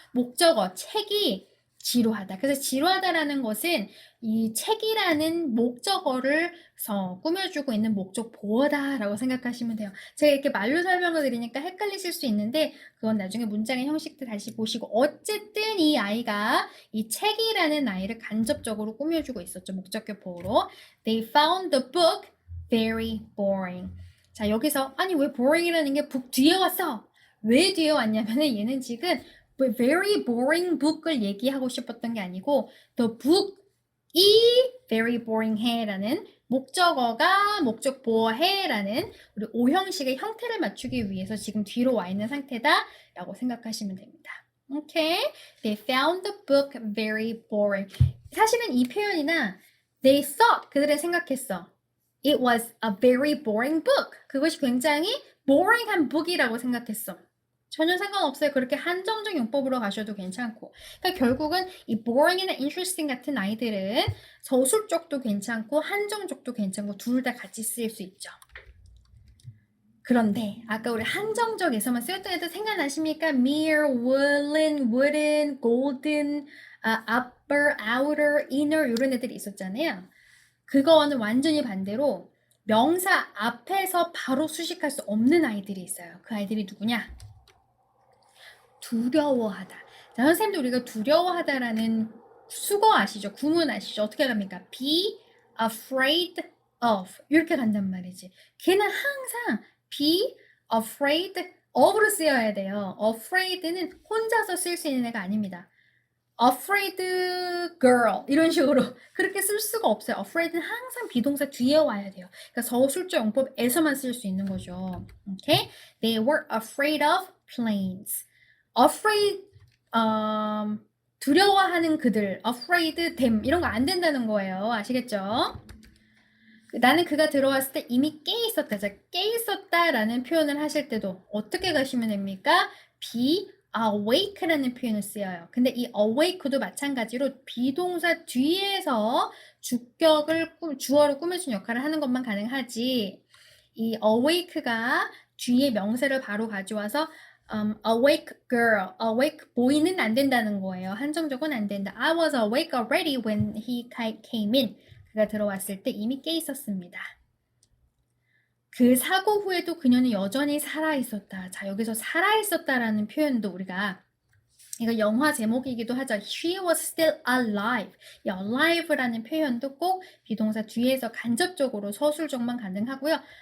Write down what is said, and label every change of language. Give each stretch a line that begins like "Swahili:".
Korean: 목적어, 책이 지루하다. 그래서 지루하다라는 것은 이 책이라는 목적어를 꾸며주고 있는 목적 보어다라고 생각하시면 돼요. 제가 이렇게 말로 설명을 드리니까 헷갈리실 수 있는데 그건 나중에 문장의 형식들 다시 보시고 어쨌든 이 아이가 이 책이라는 아이를 간접적으로 꾸며주고 있었죠. 목적격 보어로.
English: They found the book very boring.
Korean: 자, 여기서 아니 왜 boring이라는 게 book 뒤에 왔어? 왜 뒤에 왔냐면은 얘는 지금 very boring book을 얘기하고 싶었던 게 아니고 the book이 very boring 해라는 목적어가 목적 보어해라는 우리 오형식의 형태를 맞추기 위해서 지금 뒤로 와 있는 상태다라고 생각하시면 됩니다. 오케이?
English: They found the book very boring.
Korean: 사실은 이 표현이나
English: they thought
Korean: 그들은 생각했어.
English: It was a very boring book.
Korean: 그것이 굉장히 boring한 book이라고 생각했어. 전혀 상관없어요. 그렇게 한정적 용법으로 가셔도 괜찮고. 그러니까 결국은 이 boring이나 interesting 같은 아이들은 서술적도 괜찮고 한정적도 괜찮고 둘 다 같이 쓰일 수 있죠. 그런데 아까 우리 한정적에서만 쓰였던 애들 생각나십니까?
English: mere, woolen, wooden, golden, upper, outer, inner
Korean: 이런 애들이 있었잖아요. 그거와는 완전히 반대로 명사 앞에서 바로 수식할 수 없는 아이들이 있어요. 그 아이들이 누구냐? 두려워하다. 자, 선생님도 우리가 두려워하다라는 수거 아시죠? 구문 아시죠? 어떻게 갑니까? be afraid of 이렇게 간단 말이지. 걔는 항상 be afraid of로 쓰여야 돼요. afraid는 혼자서 쓸 수 있는 애가 아닙니다. afraid girl 이런 식으로 그렇게 쓸 수가 없어요. afraid는 항상 비동사 뒤에 와야 돼요. 그러니까 서술적 용법에서만 쓸 수 있는 거죠. 오케이?
English: They were afraid of planes.
Korean: afraid 두려워하는 그들, afraid them 이런 거 안 된다는 거예요. 아시겠죠? 나는 그가 들어왔을 때 이미 깨 있었다. 자, 깨 있었다라는 표현을 하실 때도 어떻게 가시면 됩니까? be awake라는 표현을 쓰여요. 근데 이 awake도 마찬가지로 비동사 뒤에서 주격을 주어를 꾸며준 역할을 하는 것만 가능하지. 이 awake가 뒤에 명사를 바로 가져와서 awake girl, awake boy는 안 된다는 거예요. 한정적은 안 된다.
English: I was awake already when he came in.
Korean: 그가 들어왔을 때 이미 깨 있었습니다. 그 사고 후에도 그녀는 여전히 살아있었다. 자, 여기서 살아있었다라는 표현도 우리가 이거 영화 제목이기도 하죠.
English: She was still alive.
Korean: 이 alive라는 표현도 꼭 비동사 뒤에서 간접적으로 서술적만 가능하고요.